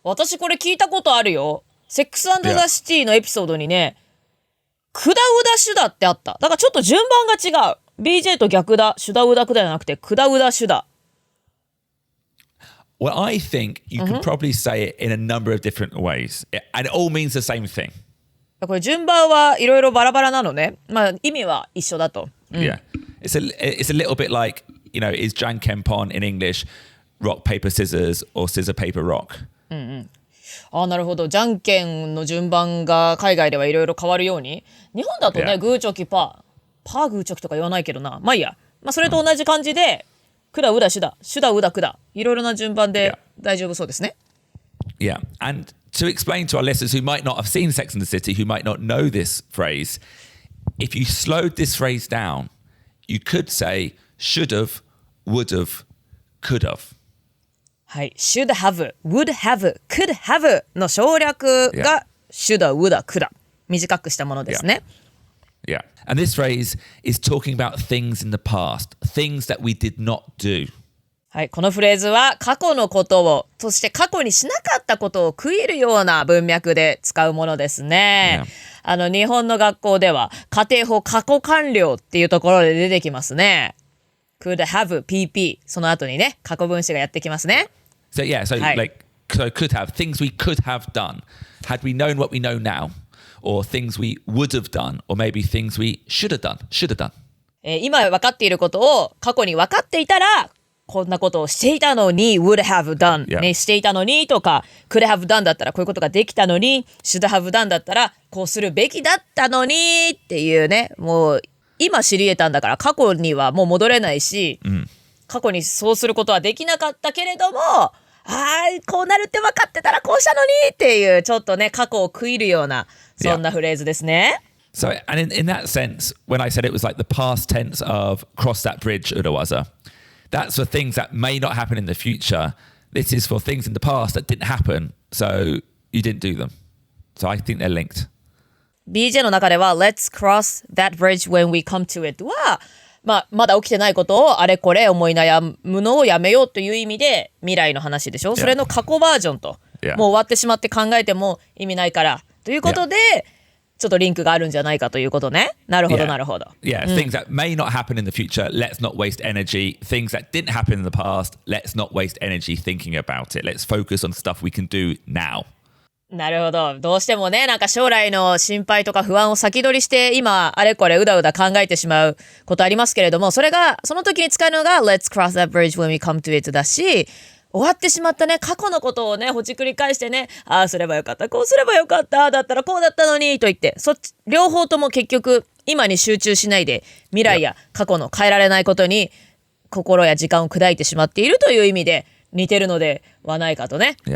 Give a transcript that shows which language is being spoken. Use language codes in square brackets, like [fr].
[ja] 私これ聞いたことあるよ。セックス&ザ・シティのエピソードにね、クダウダシュダってあった。だからちょっと順番が違う。BJ と逆だ。シュダウダクダじゃなくて、クダウダシュダ。 [en] Well, I think you could probably say it in a number of different ways. And it all means the same thing. [ja] これ順番はいろいろバラバラなのね。まあ意味は一緒だと。 [en] Yeah. It's a little bit like, is jankenpon in English rock, paper, scissors or scissor, paper, rock? [ja] なるほど。じゃんけんの順番が海外ではいろいろ変わるように。日本だとね、グーチョキパーグーチョキとか言わないけどな。まあいいや。まあそれと同じ感じで、クダウダシュダ、シュダウダクダ。いろいろな順番で大丈夫そうですね。 [en] Yeah. And to explain to our listeners who might not have seen Sex and the City, who might not know this phrase, if you slowed this phrase down, you could say should have, would have, could have. [ja] はい。 [en] should have, would have, could have [ja] の省略が [en] shoulda, woulda, coulda [ja] 短くしたものですね。 [en] Yeah. And this phrase is talking about things in the past, things that we did not do. [ja] はい。このフレーズは過去のことを、そして過去にしなかったことを食い入るような文脈で使うものですね。日本の学校では家庭法過去完了っていうところで出てきますね。 could have, pp その後にね、過去分詞がやってきますね。 [en] So yeah, so could have, things we could have done had we known what we know now, or things we would have done, or maybe things we should have done. [ja] 今分かっていることを過去に分かっていたら、こんなことをしていたのに would have done、ね、していたのにとか could have done だったらこういうことができたのに should have done だったらこうするべきだったのにっていうね、もう今知り得たんだから過去にはもう戻れないし、過去にそうすることはできなかったけれども、こうなるって分かってたらこうしたのにっていうちょっとね過去を食い入るようなそんなフレーズですね。 [en] So, and in that sense, when I said it was like the past tense of cross that bridge, urawaza, that's for things that may not happen in the future. This is for things in the past that didn't happen, so you didn't do them. So I think they're linked. [ja] BJ の中では [en] Let's cross that bridge when we come to it [ja] は、まだ起きてないことをあれこれ思い悩むのをやめようという意味で未来の話でしょ、それの過去バージョンと、もう終わってしまって考えても意味ないからということで、ちょっとリンクがあるんじゃないかということね。なるほどなるほど。 [en] Yeah, things that may not happen in the future, let's not waste energy. Things that didn't happen in the past, let's not waste energy thinking about it. Let's focus on stuff we can do now. [ja] なるほど。どうしてもね、なんか将来の心配とか不安を先取りして今あれこれうだうだ考えてしまうことありますけれども、それがその時に使うのが [en] Let's cross that bridge when we come to it [ja] だし、終わってしまったね過去のことをねほじくり返してね、ああすればよかったこうすればよかっただったらこうだったのにと言って、そっち両方とも結局今に集中しないで未来や過去の変えられないことに心や時間を砕いてしまっているという意味で似てるのではないかとね。